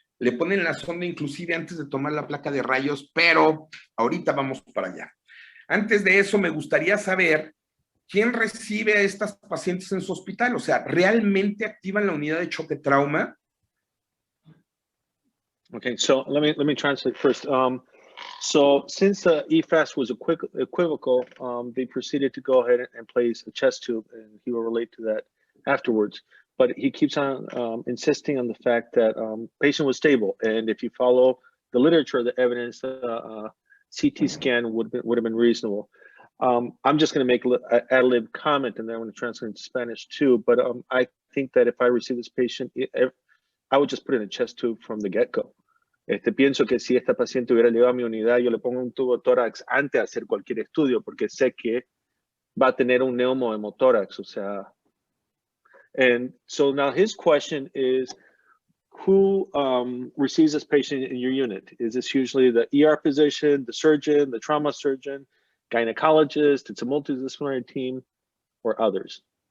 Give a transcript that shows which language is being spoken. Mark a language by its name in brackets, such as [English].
[Spanish] Le ponen la sonda inclusive antes de tomar la placa de rayos, pero ahorita vamos para allá. Antes de eso, me gustaría saber quién recibe a estas pacientes en su hospital. O sea, ¿realmente activan la unidad de choque trauma? [English] Okay, so let me translate first. So since the EFAST was equivocal, they proceeded to go ahead and place a chest tube, and he will relate to that afterwards. But he keeps on insisting on the fact that patient was stable, and if you follow the literature, the evidence, CT scan would have been reasonable. I'm just going to make an ad-lib comment, and then I'm going to translate into Spanish too. But I think that if I receive this patient, I would just put in a chest tube from the get-go. [Spanish] Pienso que si esta paciente hubiera llegado a mi unidad, yo le pongo un tubo tórax antes de hacer cualquier estudio, porque sé que va a tener un neumohemotórax, o sea. [English] And so now his question is, who receives this patient in your unit? Is this usually the ER physician, the surgeon, the trauma surgeon, gynecologist, it's a multidisciplinary team, or others?